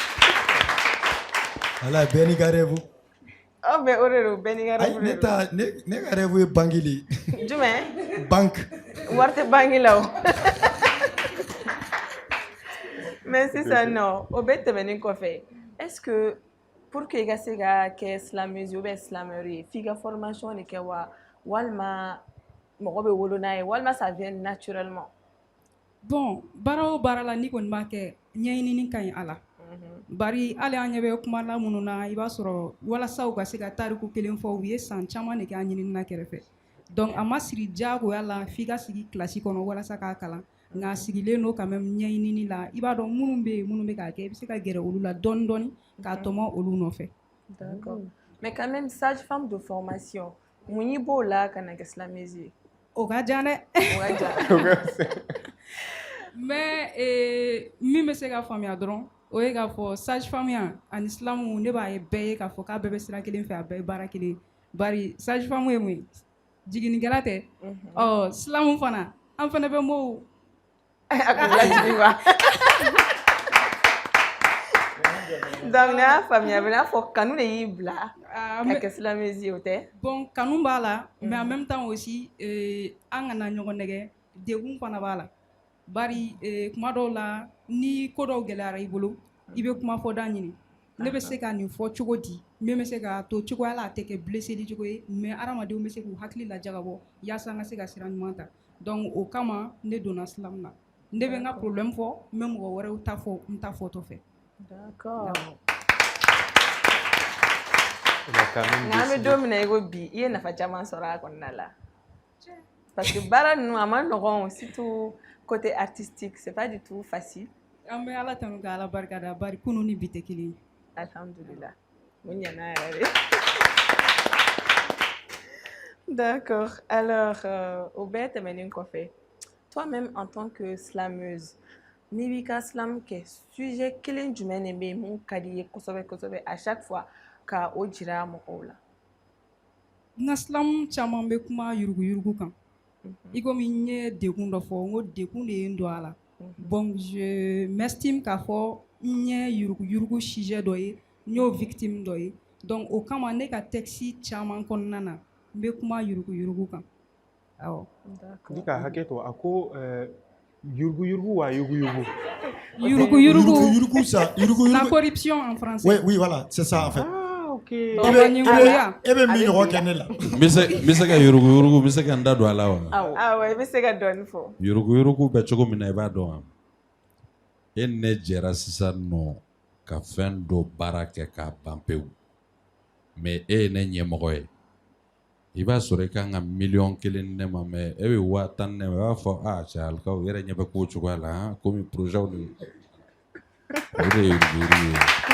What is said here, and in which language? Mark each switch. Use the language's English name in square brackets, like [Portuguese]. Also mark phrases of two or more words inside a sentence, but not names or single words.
[Bambara] Voilà, bɛɛ n'i ka rêve. Oh, mais o de don bɛɛ n'i ka rêve de don. Ne ka rêve ye banque de ye. Jumɛn? Banque. Wari tɛ banque la o. Mais sisan nɔ o bɛɛ tɛmɛnen kɔfɛ [French] est-ce que pour que [Bambara] i ka se ka kɛ silamɛzi [French] ou bien [Bambara] silamɛyɔrɔ ye f'i ka formation de kɛ wa walima mɔgɔ bɛ wolo n'a ye walima [French] ça vient naturellement? [Bambara] Bon baara o baara la ni kɔni b'a kɛ ɲɛɲinini ka ɲi a la bari hali an ɲɛ bɛ kuma la minnu na i b'a sɔrɔ walasa u ka se ka tariku kelen fɔ u ye san caman de kɛ an ɲinina kɛrɛfɛ donc a ma siri diyagoya la f'i ka sigi kilasi kɔnɔ walasa k'a kalan nka a sigilen don [French] quand même [Bambara] ɲɛɲinini la i b'a dɔn minnu bɛ yen minnu bɛ k'a kɛ i bɛ se ka gɛrɛ olu la dɔɔni dɔɔni k'a tɔmɔ olu nɔfɛ. [French] D'accord. Mais quand même sage-femme de formation [Bambara] mun y'i b'o la ka na kɛ silamɛzi ye? O ka jan dɛ. O ka jan. mais min bɛ se ka faamuya dɔrɔn o ye k'a fɔ [French] sage femme [Bambara] ya ani silamu ne b'a ye bɛɛ ye k'a fɔ k'a bɛɛ bɛ sira kelen fɛ a bɛɛ ye baara kelen bari [French] sage femme [Bambara] ye mun ye jiginnikɛla tɛ ɔ silamu fana an fana bɛ mɔɔw a ko lajigin wa donc ne y'a faamuya a bɛ n'a fɔ kanu de y'i bila ka kɛ silamɛzi ye o tɛ? bon kanu b'a la [French] mais en même temps aussi [Bambara] an kana ɲɔgɔn nɛgɛ degun fana b'a la bari kuma dɔw la ni ko dɔw gɛlɛyara i bolo i bɛ kuma fɔda ɲini ne bɛ se ka nin fɔ cogo di min bɛ se ka to cogoya la a tɛ kɛ blesseli cogo ye mais hadamadenw bɛ se k'u hakili lajagabɔ yaasa an ka se ka sira ɲuman ta donc o kama ne donna silamu na ne bɛ n ka problème fɔ n bɛ mɔgɔ wɛrɛw ta fɔ n ta fɔtɔ fɛ. D'accord. Nka an bɛ don min na i ko bi i ye nafa caman sɔrɔ a kɔnɔna la [French] parce que [Bambara] baara ninnu a ma nɔgɔn [French] surtout côté artistique c'est pas du tout facile. [Bambara] An bɛ ala tanu ka ala barika da bari kunun ni bi tɛ kelen ye. Alhamdulillah mun ɲana yɛrɛ de. [French] D'accord. Alors au [Bambara] bɛɛ tɛmɛnen kɔfɛ [French] toi-même en tant que slameuse [Bambara] n'i b'i ka silamu kɛ sujet kelen jumɛn de bɛ yen mun ka di i ye kosɛbɛ kosɛbɛ [French] à chaque fois [Bambara] ka o jira mɔgɔw la? N ka silamu caman bɛ kuma yuruguyurugu kan i komi n ye degun dɔ fɔ n ko degun de ye n don a la [French] bon je m'estime [Bambara] k'a fɔ n ye yuruguyurugu sujet dɔ ye n y'o victime dɔ ye donc o kama ne ka texte caman kɔnɔna na n bɛ kuma yuruguyurugu kan awɔ. Ni ka hakɛ to a ko yuruguyurugu wa yuguyugu? Yuruguyurugu [French] ça la corruption en français. Oui voilà c'est ça en fait. Ok. [Bambara] E bɛ min ɲɔgɔn kɛ ne la. N bɛ se ka yuruguyurugu n bɛ se ka n da don a la wa? Awɔ i bɛ se ka dɔɔni fɔ. Yuruguyurugu bɛ cogo min na i b'a dɔn wa? E ni ne jɛra sisan nɔ ka fɛn dɔ baara kɛ k'a ban pewu mais e ye ne ɲɛmɔgɔ ye i b'a sɔrɔ i kan ka miliyɔn kelen di ne ma mais e bɛ 50 di ne ma i b'a fɔ cɛ alikaw yɛrɛ ɲɛ bɛ k'o cogoya la komi projet de o de ye yuruguyurugu ye.